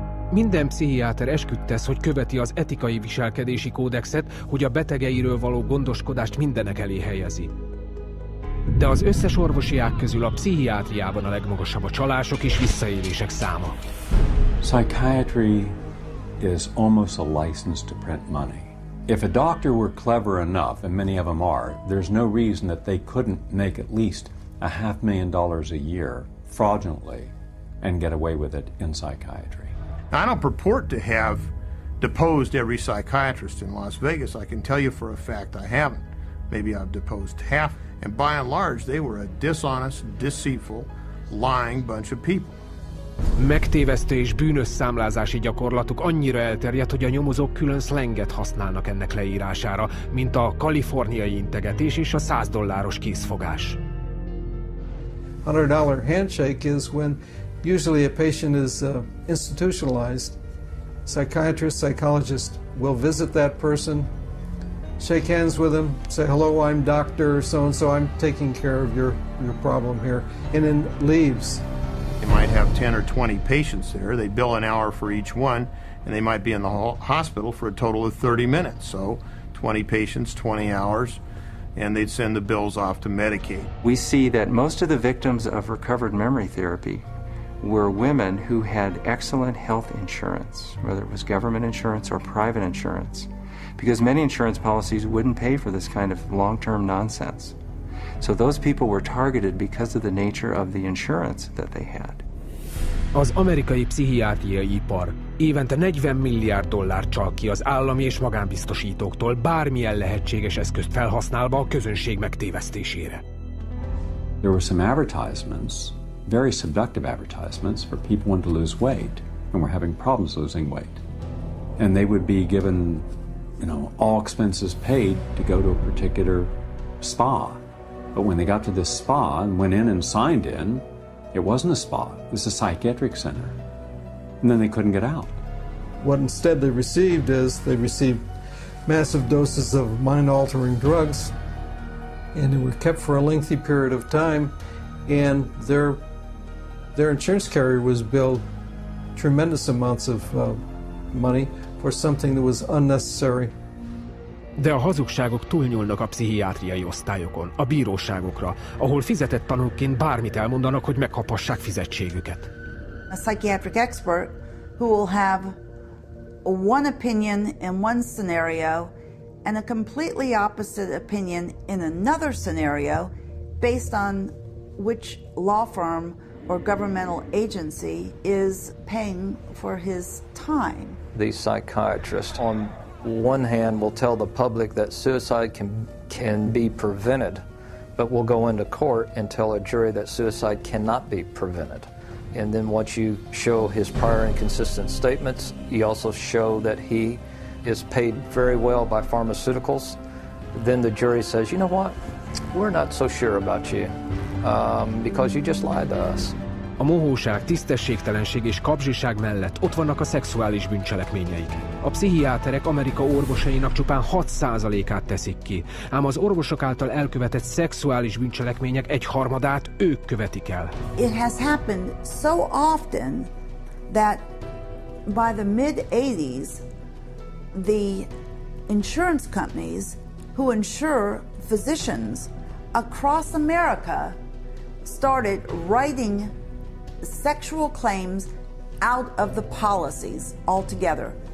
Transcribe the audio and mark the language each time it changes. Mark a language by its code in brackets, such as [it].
[hu] Minden pszichiáter esküdt tesz, hogy követi az etikai viselkedési kódexet, hogy a betegeiről való gondoskodást mindenek elé helyezi. De az összes orvosi ág közül a pszichiátriában a legmagasabb a csalások és visszaélések száma. [en] Psychiatry is almost a license to print money. If a doctor were clever enough, and many of them are, there's no reason that they couldn't make at least $500,000 a year fraudulently and get away with it in psychiatry. I don't purport to have deposed every psychiatrist in Las Vegas. I can tell you for a fact I haven't. Maybe I've deposed half, and by and large they were a dishonest, deceitful, lying bunch of people. [hu] Megtévesztő és bűnös számlázási gyakorlatuk annyira elterjedt, hogy a nyomozók külön szlenget használnak ennek leírására, mint a kaliforniai integetés és a $100 készfogás. [en] $100 handshake is when usually a patient is institutionalized. Psychiatrist, psychologist will visit that person, shake hands with them, say, hello, I'm Dr. So-and-so, I'm taking care of your problem here, and then leaves. They might have 10 or 20 patients there. They bill an hour for each one, and they might be in the hospital for a total of 30 minutes. So 20 patients, 20 hours, and they'd send the bills off to Medicaid. We see that most of the victims of recovered memory therapy were women who had excellent health insurance, whether it was government insurance or private insurance, because many insurance policies wouldn't pay for this kind of long-term nonsense. So those people were targeted because of the nature of the insurance that they had. [hu] Az amerikai pszichiátriai ipar évente $40 milliárd csal ki az állami és magánbiztosítóktól bármilyen lehetséges eszközt felhasználva a közönség megtévesztésére. [en] There were some advertisements, very seductive advertisements for people wanting to lose weight and were having problems losing weight. And they would be given, all expenses paid to go to a particular spa. But when they got to this spa and went in and signed in, it wasn't a spa, it was a psychiatric center. And then they couldn't get out. What instead they received massive doses of mind-altering drugs, and they were kept for a lengthy period of time, and their insurance carrier was billed tremendous amounts of money for something that was unnecessary. [hu] De a hazugságok túlnyúlnak a pszichiátriai osztályokon, a bíróságokra, ahol fizetett tanúkként bármit elmondanak, hogy megkaphassák fizetségüket. [en] A psychiatric expert who will have one opinion in one scenario and a completely opposite opinion in another scenario based on which law firm or governmental agency is paying for his time. These psychiatrists on one hand will tell the public that suicide can be prevented, but will go into court and tell a jury that suicide cannot be prevented. And then once you show his prior inconsistent statements, you also show that he is paid very well by pharmaceuticals, then the jury says, you know what, we're not so sure about you because you just lied to us. [hu] A mohóság, tisztességtelenség és kapzsiság mellett ott vannak a szexuális bűncselekményeik. A pszichiáterek Amerika orvosainak csupán 6%-át teszik ki, ám az orvosok által elkövetett szexuális bűncselekmények 1/3 ők követik el. [en] It has happened so often that by the mid-80s, the insurance companies who insure physicians across America started writing sexual claims out of the policies altogether.